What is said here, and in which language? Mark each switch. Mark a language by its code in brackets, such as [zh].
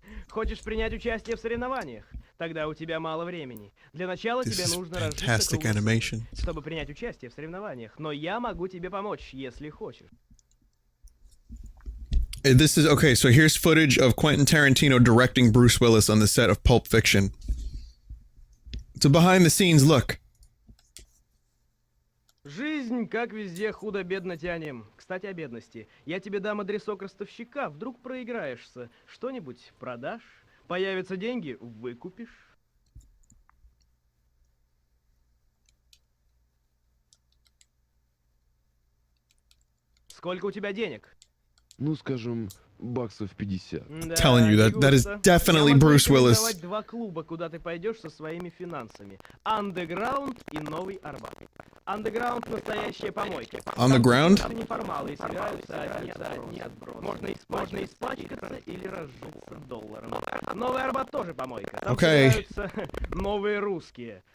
[ru] Хочешь принять участие в соревнованиях? Тогда у тебя мало времени. Для начала тебе нужно разжиться кругом, чтобы принять участие в соревнованиях. Но я могу тебе помочь, если хочешь. [en] This is okay, so here's footage of Quentin Tarantino directing Bruce Willis on the set of Pulp Fiction. It's a behind the scenes look. [ru] Жизнь, как везде, худо-бедно тянем. Кстати, о бедности. Я тебе дам адресок ростовщика, вдруг проиграешься. Что-нибудь продашь? Появятся деньги, выкупишь. Сколько у тебя денег? Ну, скажем, баксов 50. [en] Telling you that is definitely Bruce Willis. [ru] Два клуба, куда ты пойдешь со своими финансами. Underground и Новый Арбат. Underground — настоящая помойка. [en] On the ground? [ru] Неформалы собираются одни отбросы. Можно испачкаться или разжиться долларом. Новый Арбат тоже помойка. Там собираются новые русские.